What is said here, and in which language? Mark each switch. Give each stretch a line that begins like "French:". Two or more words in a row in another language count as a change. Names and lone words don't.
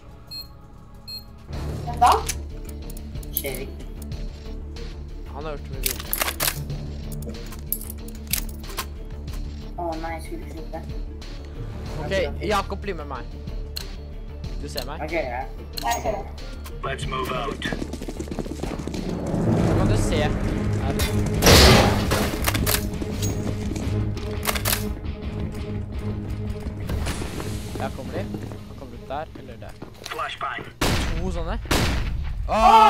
Norwegian: Hvem da? Skjevik. Han har gjort det med vilje. Åh nei, jeg skulle slutte. Ok, Jakob blir med meg. Du ser meg? Ok, ja. Jeg ser det.
English: Let's move out.
Norwegian: Så kan du se her. Der kommer de. Han kommer ut der, eller der. Flashbang. To sånne. Åh,